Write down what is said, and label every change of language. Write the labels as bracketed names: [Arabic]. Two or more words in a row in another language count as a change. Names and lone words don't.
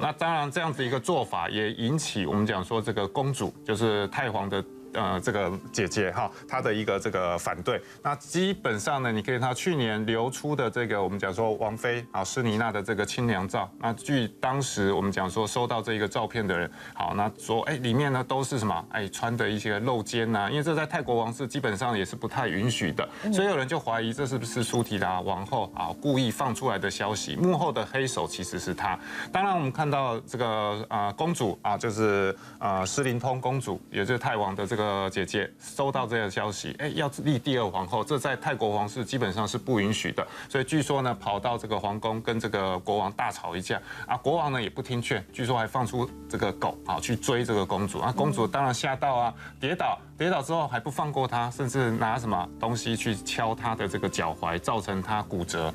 [Chinese] 那當然這樣子一個做法也引起我們講說這個公主，就是泰皇的這個姐姐哈，她的一個這個反對。那基本上呢，你可以看到去年流出的這個我們講說王妃啊詩妮娜的這個親娘照。那據當時我們講說收到這一個照片的人，好，那說裡面呢都是什麼穿的一些露肩吶，因為這在泰國王室基本上也是不太允許的，所以有人就懷疑這是不是蘇提達王後啊故意放出來的消息，幕後的黑手其實是她。當然我們看到這個公主啊，就是詩琳通公主，也就是泰王的這個姐姐收到這個消息，要立第2皇後，這在泰國皇室基本上是不允許的。所以據說呢，跑到這個皇宮跟這個國王大吵一架啊，國王呢也不聽勸，據說還放出這個狗啊去追這個公主啊，公主當然嚇到啊，跌倒之後還不放過她，甚至拿什麼東西去敲她的這個腳踝，造成她骨折。